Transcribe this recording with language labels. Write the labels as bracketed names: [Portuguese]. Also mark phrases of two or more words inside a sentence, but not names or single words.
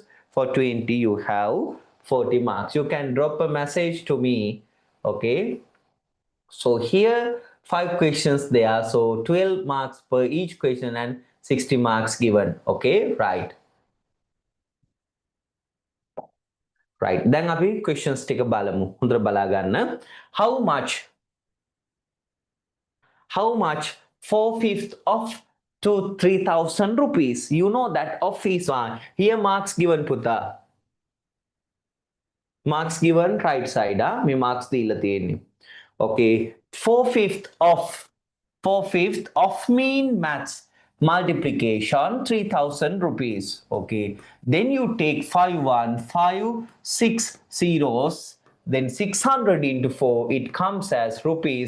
[English] For 20 you have 40 marks. You can drop a message to me. Okay. So here 5 questions there. So 12 marks per each question and 60 marks given. Okay. Right. Right. [Sinhala] දැන් අපි questions ටික බලමු. හොඳට බලා ගන්න. [English] How much 4/5 of to 3,000 rupees? You know that of is one. Here marks given පුතා. Marks given right side. [Sinhala] මේ marks දීලා තියෙන්නේ. [English] Okay. 4/5 of mean maths multiplication 3,000 rupees. Okay, then you take 6 zeros, then 600 into 4, it comes as rupees.